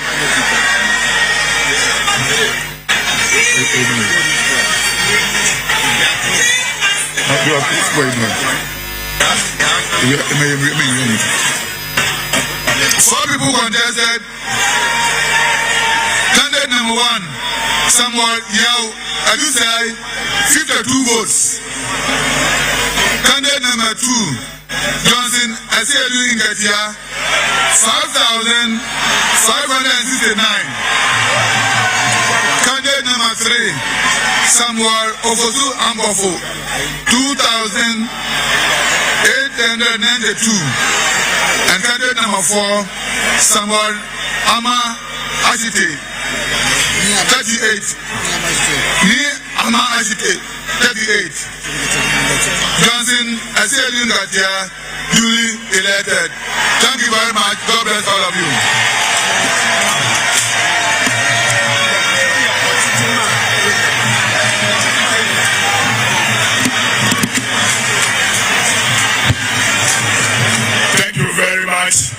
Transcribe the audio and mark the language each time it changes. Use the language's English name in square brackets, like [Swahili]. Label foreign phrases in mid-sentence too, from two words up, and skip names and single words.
[English] Four people contested. Candidate number 1, Samuel Yao Adusai, 52 votes. Candidate number 2, Johnson Asiedua Ingetia, 5,569. Candidate number 3, Samuel Ofosu Ambofo, 2,892. And candidate number 4, Samuel Ama Ashite, 38. Ama Ashite, 38. Johnson Asiedua Ingetia, duly elected. Thank you very much. God bless all of you. Thank you very much.